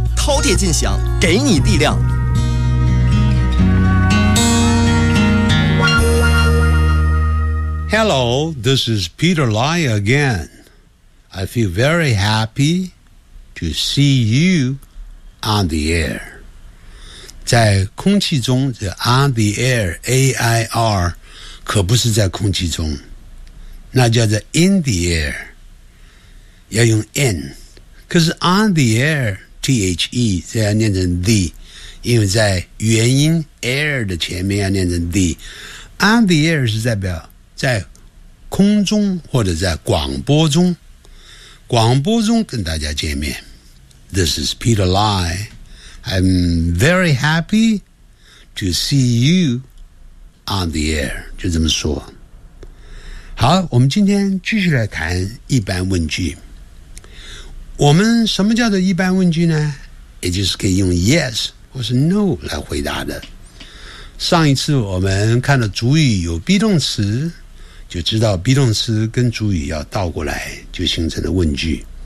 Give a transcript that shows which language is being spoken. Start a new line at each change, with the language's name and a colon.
Chinese: 饕餮尽享，给你力量。
English: Hello, this is Peter Lai again. I feel very happy to see you on the air.
Chinese: 在空气中的 on the air, A-I-R, 可不是在空气中。那叫做 in the air, 要用 in, 可是 on the air, T-H-E, 这要念成 the, 因为在元音 air 的前面要念成 the, on the air 是代表在空中或者在广播中，广播中跟大家见面。
English: This is Peter Lai, I'm very happy to see you on the air,
Chinese: 就这么说。好，我们今天继续来谈一般问句。我们什么叫做一般问句呢？也就是可以用 yes 或是 no 来回答的。上一次我们看到主语有 be 动词，就知道 be 动词跟主语要倒过来，就形成了问句。